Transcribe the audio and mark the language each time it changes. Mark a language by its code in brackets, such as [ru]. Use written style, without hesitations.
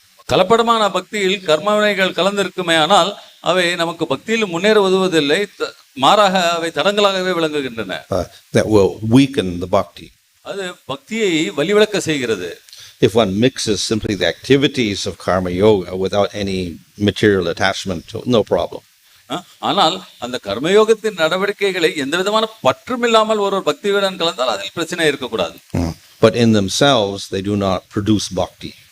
[ta] கலப்படமான பக்தியில் கர்மவினைகள் கலந்திருக்குமே, ஆனால் அவை நமக்கு பக்தியில் முன்னேற உதவுவதில்லை, மாறாக அவை தடங்களாகவே விளங்குகின்றன. [en] That will weaken the bhakti. [ta] அது பக்தியை வலிவிளக்க செய்கிறது. [en] If one mixes simply the activities of karma yoga without any material attachment, no problem. [ta] ஆனால் அந்த கர்மயோகத்தின் நடவடிக்கைகளை எந்த விதமான பற்றும் இல்லாமல் ஒரு பக்தியுடன் கலந்தால் அதில் பிரச்சனை இருக்கக்கூடாது. [en] But in themselves they do not produce bhakti.